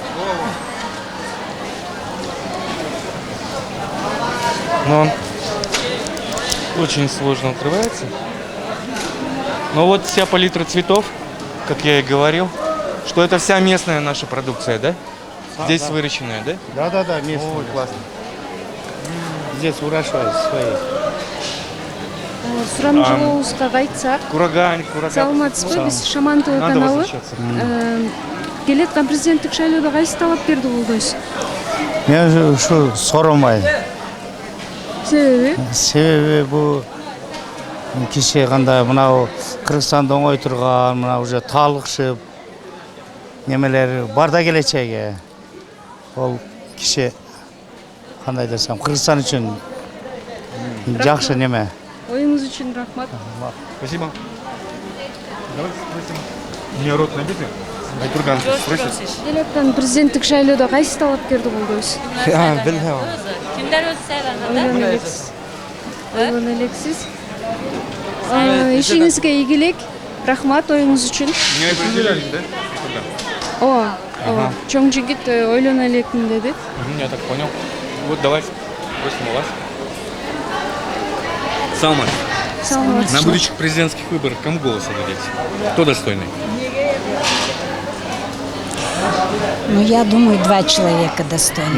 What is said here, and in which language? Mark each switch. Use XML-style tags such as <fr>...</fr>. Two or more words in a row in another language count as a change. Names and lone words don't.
<ru>Но очень сложно открывается. Но вот вся палитра цветов, как я и говорил, что это вся местная наша продукция, да? Здесь выращенная, да? Да, местная. Ой, классно. Здесь выращивают свои.</ru> <ky>Сурамжылообузга кайтсак,</ky> <ru>Курагань.</ru> <ky>саламатсызбы, биз Шаман ТВ каналы. Келаткан президенттик шайлоодо кайсы талапкерди колдойсуз? Мен ушу Сооронбай. Себеби? Бул киши кандай мынау Кыргызстанда оңой турган, мына уже таалыкшып немелер бар да келечеги. Ол киши кандай десем, Кыргызстан үчүн жакшы неме. Оюңуз үчүн рахмат.</ky> <ru>Спасибо. Давайте спросим. У меня рот набитый. Айтурган спросит.</ru> <ky>Келаткан президенттик шайлоодо кайсы талапкерди колдойсуз? Билбейм. Кимдер өзү сайланды? Ойлон элексиз. Ишиңизге ийгилик. Рахмат оюңуз үчүн.</ky> <ru>Не определялись, да?</ru> <ky>Ооба. Чоң жигит ойлоно электим деди.</ky> <ru>Я так понял. Вот давайте спросим у вас. Салман, на будущих президентских выборах кому голос отдадите? Кто достойный? Ну, я думаю, 2 человека достойны.</ru>